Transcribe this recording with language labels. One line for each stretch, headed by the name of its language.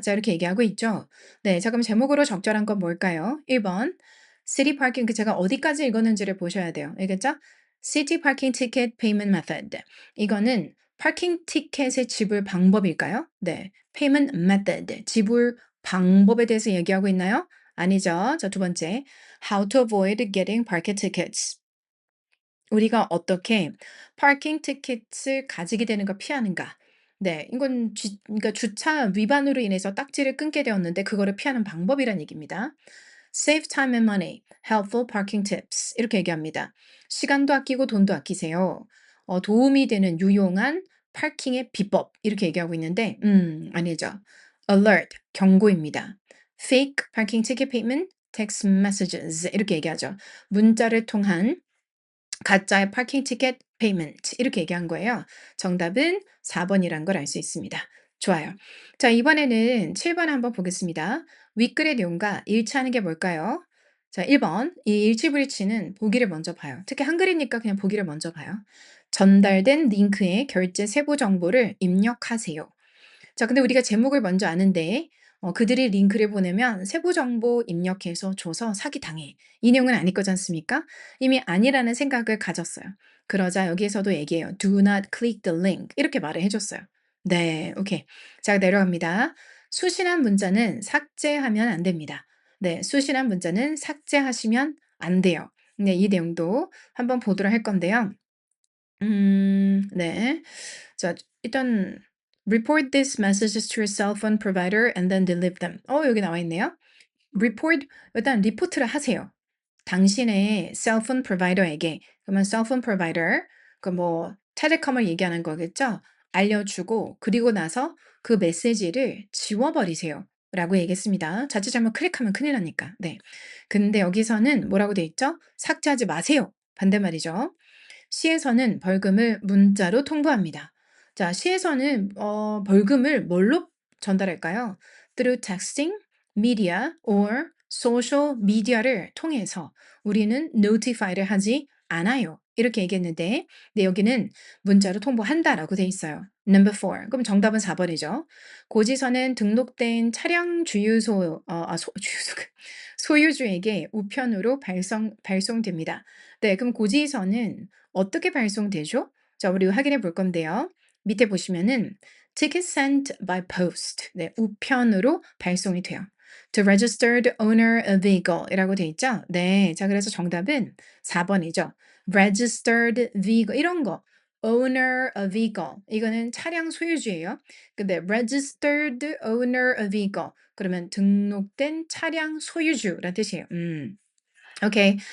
Korean: 자 이렇게 얘기하고 있죠. 네. 자 그럼 제목으로 적절한 건 뭘까요? 1 번 시티 파킹 그 제가 어디까지 읽었는지를 보셔야 돼요. 알겠죠?
English: City Parking Ticket Payment Method.
Korean: 이거는 파킹 티켓의 지불 방법일까요? 네.
English: Payment Method.
Korean: 지불 방법에 대해서 얘기하고 있나요? 아니죠. 자, 두 번째.
English: How to avoid getting parking tickets.
Korean: 우리가 어떻게 파킹 티켓을 가지게 되는 걸 피하는가? 네, 이건 그러니까 주차 위반으로 인해서 딱지를 끊게 되었는데 그거를 피하는 방법이란 얘기입니다.
English: Save time and money. Helpful parking tips.
Korean: 이렇게 얘기합니다. 시간도 아끼고 돈도 아끼세요. 도움이 되는 유용한 파킹의 비법. 이렇게 얘기하고 있는데, 아니죠.
English: Alert.
Korean: 경고입니다.
English: Fake parking ticket payment text messages.
Korean: 이렇게 얘기하죠. 문자를 통한 가짜의 파킹 티켓 페이먼트 이렇게 얘기한 거예요. 정답은 4번이란 걸 알 수 있습니다. 좋아요. 자, 이번에는 7번 한번 보겠습니다. 윗글의 내용과 일치하는 게 뭘까요? 자, 1번. 이 일치불일치는 보기를 먼저 봐요. 특히 한글이니까 그냥 보기를 먼저 봐요. 전달된 링크에 결제 세부 정보를 입력하세요. 자, 근데 우리가 제목을 먼저 아는데 그들이 링크를 보내면 세부 정보 입력해서 줘서 사기당해. 이 내용은 아닐 거지 않습니까? 이미 아니라는 생각을 가졌어요. 그러자 여기에서도 얘기해요.
English: Do not click the link.
Korean: 이렇게 말을 해줬어요. 네, 오케이. 자, 내려갑니다. 수신한 문자는 삭제하면 안 됩니다. 네, 수신한 문자는 삭제하시면 안 돼요. 네, 이 내용도 한번 보도록 할 건데요. 네. 자, 일단
English: report these messages to your cell phone provider and then delete them.
Korean: 여기 나와 있네요. report 일단 리포트를 하세요. 당신의 셀폰 프로바이더에게 그러면 셀폰 프로바이더 그 뭐 텔레콤을 얘기하는 거겠죠? 알려주고 그리고 나서 그 메시지를 지워버리세요. 라고 얘기했습니다. 자칫 잘못 클릭하면 큰일 나니까. 네. 근데 여기서는 뭐라고 돼 있죠? 삭제하지 마세요. 반대말이죠. 시에서는 벌금을 문자로 통보합니다. 자, 시에서는 벌금을 뭘로 전달할까요?
English: Through texting, media, or social media를
Korean: 통해서 우리는
English: notify를
Korean: 하지 않아요. 이렇게 얘기했는데, 네, 여기는 문자로 통보한다라고 돼 있어요.
English: Number 4.
Korean: 그럼 정답은 4번이죠. 고지서는 등록된 차량 주유소, 주유소, 소유주에게 우편으로 발송됩니다. 네, 그럼 고지서는 어떻게 발송되죠? 자, 우리 확인해 볼 건데요. 밑에 보시면은
English: ticket sent by post.
Korean: 네, 우편으로 발송이 돼요.
English: To registered owner of vehicle
Korean: 이라고 돼 있죠? 네. 자, 그래서 정답은 4번이죠.
English: registered vehicle
Korean: 이런 거. owner of vehicle 이거는 차량 소유주예요. 근데
English: registered owner of vehicle
Korean: 그러면 등록된 차량 소유주란 뜻이에요. 오케이.